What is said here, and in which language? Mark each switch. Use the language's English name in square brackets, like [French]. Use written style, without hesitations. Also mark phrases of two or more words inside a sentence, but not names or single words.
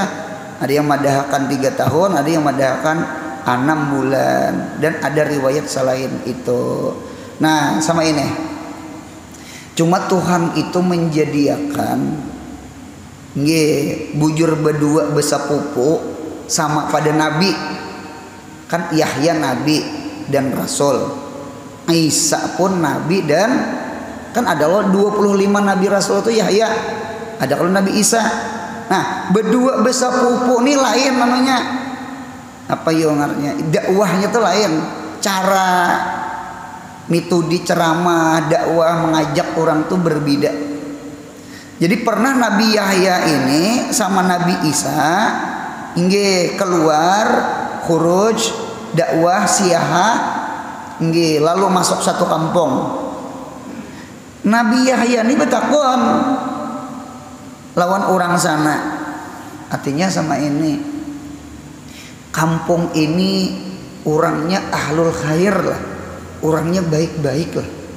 [Banjar] Ada yang madahkan 3 tahun, ada yang madahkan 6 bulan, dan ada riwayat selain itu. [Indonesian] Nah, sama ini. [Banjar] Cuma Tuhan itu menjadikan bujur berdua besapupu sama pada nabi. [Indonesian] Kan Yahya nabi dan rasul. Isa pun nabi, dan kan ada loh 25 nabi rasul itu Yahya. Ada kalau Nabi Isa. [Banjar] Nah, berdua besapupu ini lain namanya. [Indonesian] Apa artinya? Dakwahnya tuh lain. Cara metode ceramah, dakwah, mengajak orang tuh berbeda. Jadi pernah Nabi Yahya ini sama Nabi Isa keluar khuruj dakwah siaha lalu masuk satu kampung. [Banjar] Nabi Yahya ini betakon lawan orang sana. [Indonesian] Artinya sama ini, kampung ini orangnya [Arabic] ahlul khair [Indonesian] lah, orangnya baik-baik lah.